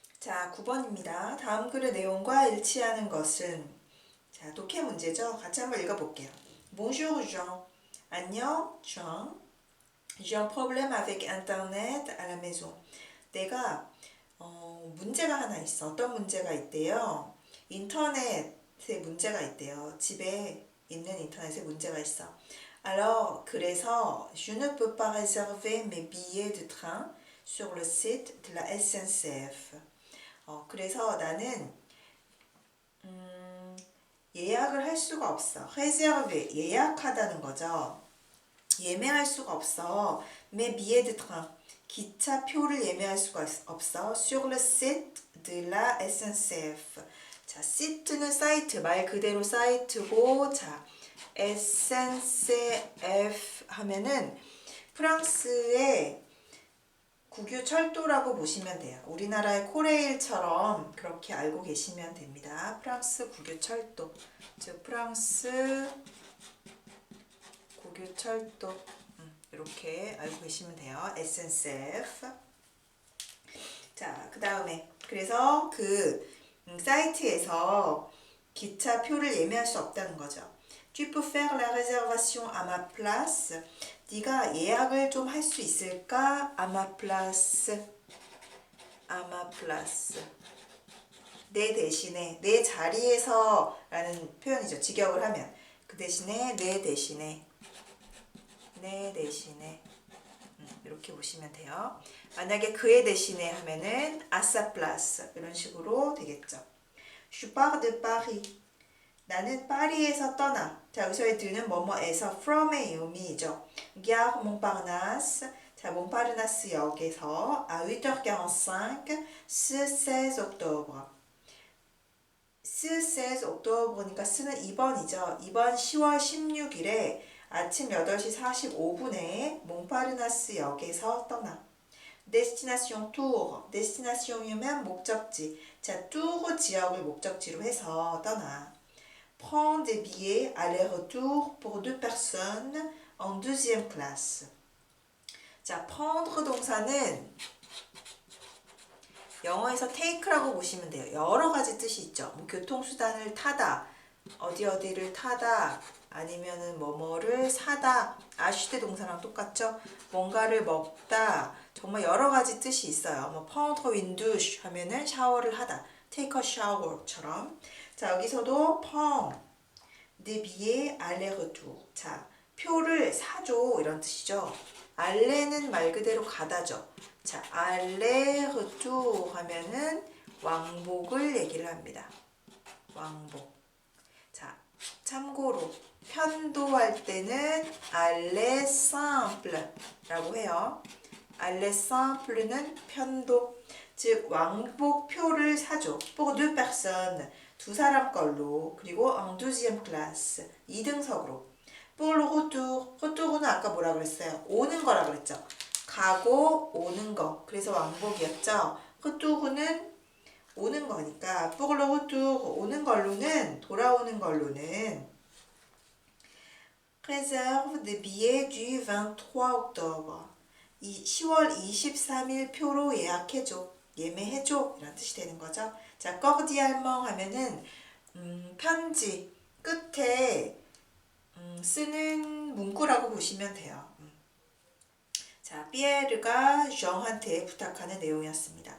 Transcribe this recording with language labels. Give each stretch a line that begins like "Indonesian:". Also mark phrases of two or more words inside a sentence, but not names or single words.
Korean: 자, 9번입니다. 다음 글의 내용과 일치하는 것은 자, 독해 문제죠. 같이 한번 읽어볼게요.
French: Bonjour Jean. 안녕, Jean. J'ai un problème avec Internet à la maison.
Korean: 내가 문제가 하나 있어. 어떤 문제가 있대요? 인터넷에 문제가 있대요. 집에 있는 인터넷에 문제가 있어.
French: Alors, 그래서 je ne peux pas réserver mes billets de train sur le site de la SNCF.
Korean: 그래서 나는 예약을 할 수가 없어. réserver, 예약하다는 거죠. 예매할 수가 없어.
French: mes billets de train,
Korean: 기차표를 예매할 수가 없어.
French: sur le site de la SNCF.
Korean: 자, site는 사이트, 말 그대로 사이트고, 자, SNCF 하면은 프랑스의 국유 철도라고 보시면 돼요. 우리나라의 코레일처럼 그렇게 알고 계시면 됩니다. 프랑스 국유 철도, 즉 프랑스 국유 철도 이렇게 알고 계시면 돼요. SNCF. 자, 그 다음에 그래서 그 사이트에서 기차표를 예매할 수 없다는 거죠.
French: Tu peux faire la réservation à ma place.
Korean: 네가 예약을 좀 할 수 있을까?
French: À ma place. À ma place.
Korean: 내 대신에, 내 자리에서 라는 표현이죠. 직역을 하면. 그 대신에, 내 대신에. 내 대신에. 이렇게 보시면 돼요. 만약에 그의 대신에 하면은
French: à sa place.
Korean: 이런 식으로 되겠죠.
French: Je pars de Paris.
Korean: 나는 파리에서 떠나. 자, 여기서의 드는 뭐뭐에서 from의 의미이죠.
French: Gare Montparnasse.
Korean: 자, 몽파르나스 역에서
French: à 8h45 ce 16 octobre. ce 16 octobre
Korean: 니까 쓰는 2번이죠. 이번 10월 16일에 아침 8시 45분에 몽파르나스 역에서 떠나.
French: destination tour.
Korean: destination이면 목적지. 자, tour 지역을 목적지로 해서 떠나.
French: Prends des billets aller-retour pour 2 personnes en deuxième classe.
Korean: 자, prendre 동사는 영어에서 take라고 보시면 돼요. 여러 가지 뜻이 있죠. 뭐 교통수단을 타다, 어디를 타다, 아니면은 뭐뭐를 사다, acheter 동사랑 똑같죠. 뭔가를 먹다, 정말 여러 가지 뜻이 있어요. 뭐
French: prendre une douche
Korean: 하면은 샤워를 하다,
English: take a shower처럼.
Korean: 자, 여기서도
French: prends des billets aller-retour.
Korean: 자, 표를 사줘 이런 뜻이죠. 알레는 말 그대로 가다죠. 자, aller-retour 하면은 왕복을 얘기를 합니다. 왕복. 자, 참고로 편도할 때는
French: aller simple
Korean: 라고 해요.
French: aller simple
Korean: 는 편도. 즉 왕복표를 사줘.
French: pour 2 personnes.
Korean: 두 사람 걸로. 그리고
French: en deuxième classe.
Korean: 2등석으로.
French: pour le retour.
Korean: retour은 아까 뭐라 그랬어요? 오는 거라 그랬죠. 가고 오는 거. 그래서 왕복이었죠. retour는 오는 거니까
French: pour le retour
Korean: 오는 걸로는 돌아오는 걸로는
French: réserve des billets du 23 octobre.
Korean: 10월 23일 표로 예약해줘. 예매해줘. 이런 뜻이 되는 거죠. 자, cordialement 하면은 편지 끝에 쓰는 문구라고 보시면 돼요. 자, 피에르가 정한테 부탁하는 내용이었습니다.